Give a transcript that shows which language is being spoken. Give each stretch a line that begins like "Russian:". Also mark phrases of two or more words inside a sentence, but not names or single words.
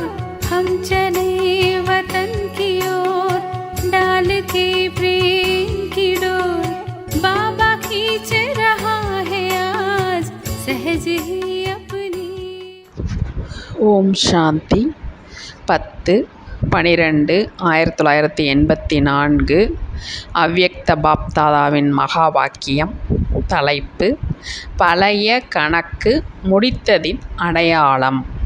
Hindi: हम चले वतन की ओर डाल के प्रेम की डोर। बाबा खींच रहा है आज सहज ही अपनी।
Tamil: ஓம் சாந்தி 10/12/1984 அவ்யக்த பாப்தாதாவின் மகா வாக்கியம். தலைப்பு: பழைய கணக்கு முடித்ததின் அடையாளம்.